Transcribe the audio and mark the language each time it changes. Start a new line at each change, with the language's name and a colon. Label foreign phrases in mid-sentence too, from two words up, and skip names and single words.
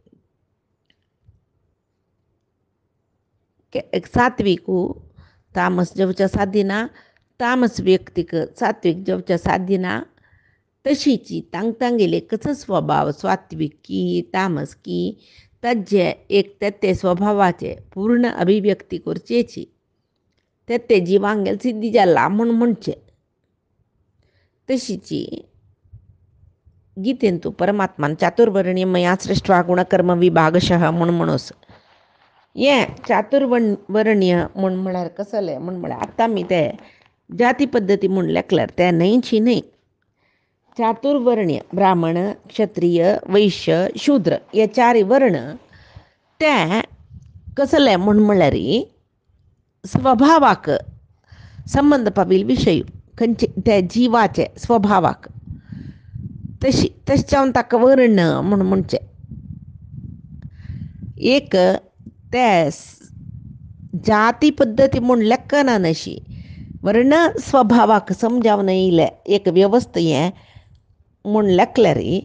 Konkani: सात्वीक तामस जेवच्या सादिना तामस व्यक्तीक सात्वीक जेवच्या सादिना तशीच तांगेले कसो स्वभाव सात्विकी तामसकी ताजे एक ते स्वभावाचे पूर्ण अभिव्यक्ती करचेची ते जिवांगेल सिद्धी जाला म्हणचे तशीच गीतेंतू परमात्मान
Sanskrit: चातुर्वर्णीय मया सृष्ट्वा गुणकर्म विभागशः
Konkani: म्हणूस हें चातुर्वर्णीय म्हळ्यार कसलें म्हळ्यार आतां आमी ते जाती पद्दती म्हूण लेखल्यार ते न्हयची न्हय चातुर्वर्णीय ब्राह्मण क्षत्रिय वैश्य शूद्र हे चारय वर्ण ते कसले म्हळ्यार स्वभावाक संबंध पावील विषय खंयचे त्या जिवाचे स्वभावाक तशें ताका वर्ण म्हण म्हणचे एक त्या जाती पद्दती म्हूण लेखना नशी वर्ण स्वभावाक समजावन येयले एक व्यवस्थ हें म्हूण लेखल्यार